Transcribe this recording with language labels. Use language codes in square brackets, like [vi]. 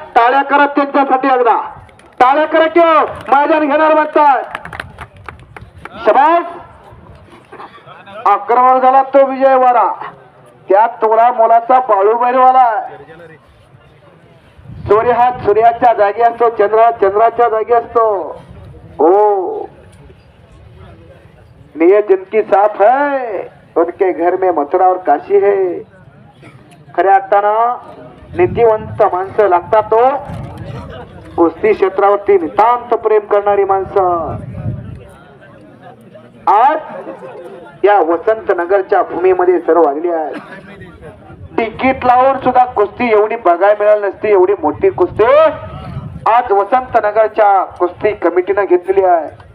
[mr] टाळ्या करत त्यांच्यासाठी एकदा टाळ्या करा किंवा मैदान घेणार म्हणतात. शबास. आक्रमण झाला तो विजयवाडा. त्यात तोळा मोलाचा बाळू बैलवाला. सूर्य हा सूर्याच्या जागी असतो, चंद्र चंद्राच्या जागी असतो. [hi] हो, नियत जिनकी साफ है उनके घर में मथुरा और काशी है. [mr] खऱ्या अर्थानं नीतिवंत माणसं लागतात. तो कुस्ती क्षेत्रावरती नितांत प्रेम करणारी माणसं आज या वसंतनगरच्या भूमीमध्ये सर्व आलेली आहेत. तिकीट लावून सुद्धा कुस्ती एवढी बघायला मिळाली नसती. एवढी मोठी कुस्ती आज वसंतनगरच्या कुस्ती कमिटीनं घेतलेली आहे.